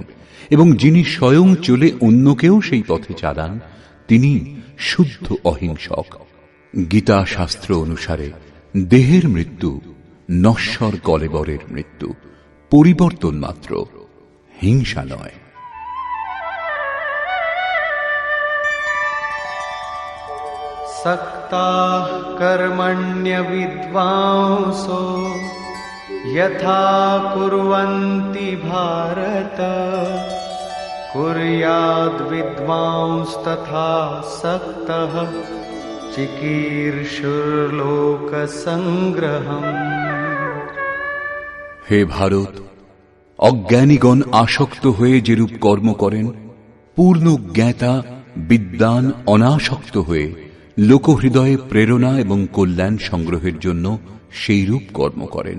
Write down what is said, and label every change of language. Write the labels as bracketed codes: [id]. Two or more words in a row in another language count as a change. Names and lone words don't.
[bn] এবং যিনি স্বয়ং চলে অন্যকেও সেই পথে চালান, তিনি শুদ্ধ অহিংসক। গীতা শাস্ত্র অনুসারে দেহের মৃত্যু নশ্বর কলেবরের মৃত্যু, পরিবর্তন মাত্র, হিংসা নয়। [sa] सक्ताः कर्मण्यविद्वांसो यथा कुर्वन्ति भारत कुर्याद्विद्वांस्तथा सक्तः चिकीर्षुर्लोकसंग्रहम्। [bn] হে ভারত, অজ্ঞানীগণ আসক্ত হয়ে যেরূপ কর্ম করেন, পূর্ণ জ্ঞাতা বিদ্বান অনাসক্ত হয়ে লোকহৃদয়ে প্রেরণা এবং কল্যাণ সংগ্রহের জন্য সেই রূপ কর্ম করেন।